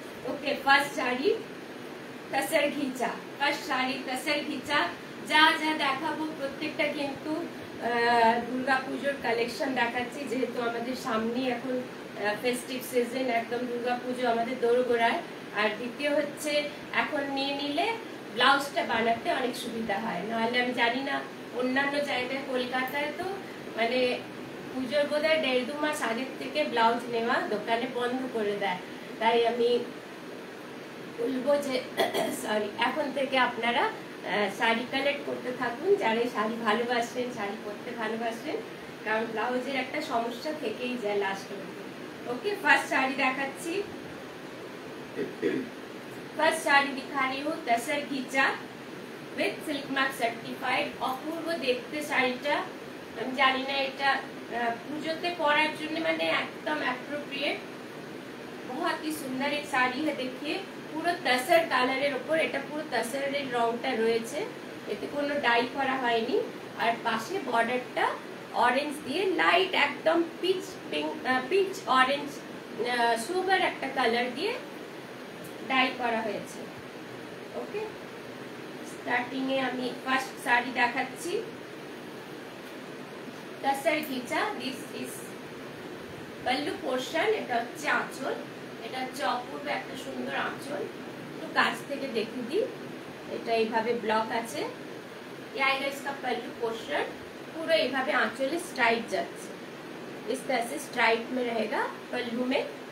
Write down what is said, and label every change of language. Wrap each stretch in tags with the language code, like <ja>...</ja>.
<hi>Okay, first sari तसर घीचा। First sari तसर घीचा।</hi> <bn>যা যা দেখাবো প্রত্যেকটা কিন্তু দুর্গাপুজোর কালেকশন দেখাচ্ছি, যেহেতু আমাদের সামনে এখন ফেস্টিভ সিজন, একদম দুর্গাপুজো আমাদের দোরগোড়ায়। আর দ্বিতীয় হচ্ছে এখন নিয়ে নিলে ব্লাউজটা বানাতে অনেক সুবিধা হয়, নাহলে আমি জানি না অন্যান্য জায়গায় কলকাতায় তো মানে পুজোর বোধহয় 1.5-2 মাস আগের থেকে ব্লাউজ নেওয়া দোকানে বন্ধ করে দেয়। তাই আমি বলবো যে সরি, এখন থেকে আপনারা শাড়ি কালেক্ট করতে থাকুন, যারা শাড়ি ভালোবাসেন, শাড়ি পরতে ভালোবাসেন, কারণ ব্লাউজের একটা সমস্যা থেকেই যায় লাস্ট অবধি।</bn> <hi>ओके, फर्स्ट साड़ी</hi> <bn>দেখাচ্ছি।</bn> <hi>फर्स्ट साड़ी दिखा रही हूँ तसर घीचा विथ सिल्क मार्क सर्टिफाइड।</hi> <bn>অপূর্ব দেখতে শাড়িটা। আমি জানি না এটা পুজোতে পরার জন্য মানে একদম অ্যাপ্রোপ্রিয়েট।</bn> <hi>बहुत ही सुंदर एक শাড়ি है। देखिए</hi> <bn>পুরো তসর কালারের উপর, এটা পুরো তসরের রংটা রয়েছে, এতে কোনো ডাই করা হয়নি। আর পাশে বর্ডারটা অরেঞ্জ দিয়ে লাইট একদম পিচ অরেঞ্জ সুগার একটা কালার দিয়ে ডাই করা হয়েছে। ওকে, স্টার্টিং এ আমি ফার্স্ট শাড়ি দেখাচ্ছি তসর ঘিচা।</bn> <en>This is pallu portion.</en> <bn>এটা হচ্ছে আঁচল, এটা হচ্ছে অপূর্ব একটা সুন্দর আঁচল। একটু কাছ থেকে দেখে দিই, এটা এইভাবে ব্লক আছে।</bn> <hi>आएगा इसका पल्लू पोर्शन, पूरा</hi> <bn>এইভাবে</bn> <hi>आंचल स्ट्राइप</hi> <bn>जाচ্ছে,</bn> <hi>इस तरह से स्ट्राइप में रहेगा पल्लू में।</hi>